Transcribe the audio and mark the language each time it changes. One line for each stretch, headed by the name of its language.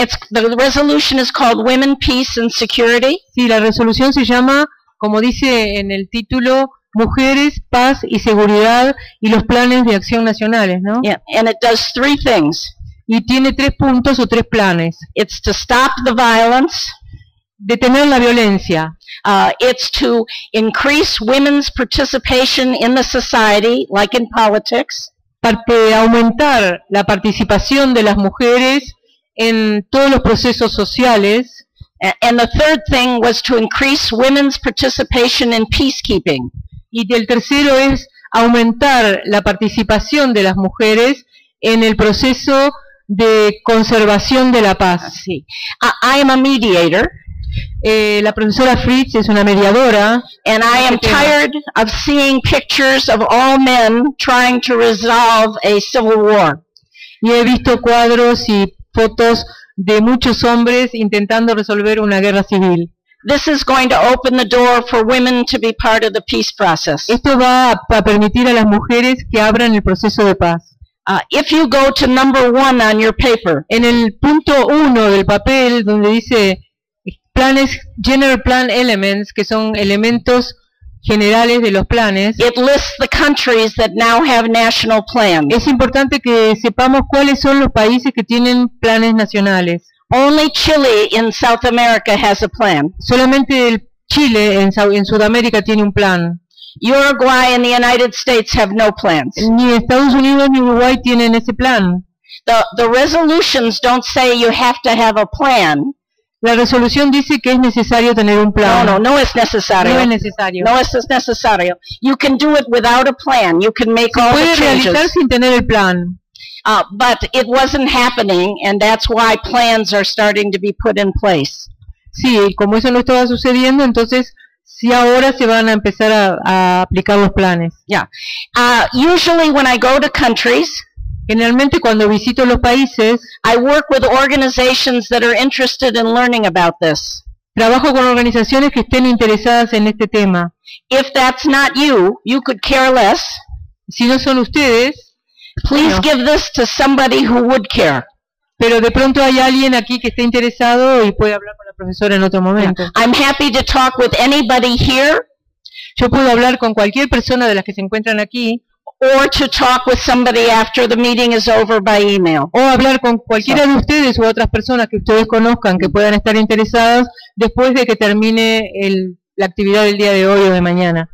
English: The resolution is called Women, Peace and Security.
Spanish: Sí, la resolución se llama, como dice en el título, Mujeres, Paz y Seguridad y los Planes de Acción Nacionales, ¿no?
English: Yeah, and it does three things.
Spanish: Y tiene tres puntos o tres planes.
English: It's to stop the violence.
Spanish: Detener la violencia.
English: It's to increase women's participation in the society, like in politics.
Spanish: Para aumentar la participación de las mujeres en todos los procesos sociales.
English: And the third thing was to increase women's participation in peacekeeping.
Spanish: Y el tercero es aumentar la participación de las mujeres en el proceso de conservación de la paz.
English: Sí. I am a mediator.
Spanish: La profesora Fritz es una mediadora.
English: And I am tired of seeing pictures of all men trying to resolve a civil war.
Spanish: Y he visto cuadros y fotos de muchos hombres intentando resolver una guerra civil.
English: This is going to open the door for women to be part of the peace process.
Spanish: Esto va a permitir a las mujeres que abran el proceso de paz.
English: If you go to number one on your paper,
Spanish: en el punto uno del papel donde dice planes,
English: general plan elements,
Spanish: que son elementos generales de los planes,
English: it lists the countries that now have national plans.
Spanish: Es importante que sepamos cuáles son los países que tienen planes nacionales.
English: Only Chile in South America has a plan.
Spanish: Solamente el Chile en Sudamérica tiene un plan.
English: Uruguay and the United States have no plans.
Spanish: Ni Estados Unidos ni Uruguay tienen ese plan.
English: The resolutions don't say you have to have a plan.
Spanish: La resolución dice que es necesario tener un plan. No es necesario. No es necesario. No es necesario.
English: You can do it without a plan. You can make all the changes.
Spanish: Se puede realizar sin tener el plan.
English: But it wasn't happening, and that's why plans are starting to be put in place.
Spanish: Sí, como eso no estaba sucediendo, entonces sí ahora se van a empezar a aplicar los planes.
English: Yeah. Usually when I go to countries,
Spanish: generalmente cuando visito los países,
English: I work with organizations that are interested in learning about this.
Spanish: Trabajo con organizaciones que estén interesadas en este tema.
English: If that's not you, you could care less.
Spanish: Si no son ustedes,
English: please
Spanish: bueno,
English: give this to somebody who would care.
Spanish: Pero de pronto hay alguien aquí que esté interesado y puede hablar con la profesora en otro momento.
English: Yeah. I'm happy to talk with anybody here.
Spanish: Yo puedo hablar con cualquier persona de las que se encuentran aquí.
English: Or to talk with somebody after the meeting is over by email.
Spanish: O hablar con cualquiera de ustedes u otras personas que ustedes conozcan que puedan estar interesadas después de que termine la actividad del día de hoy o de mañana.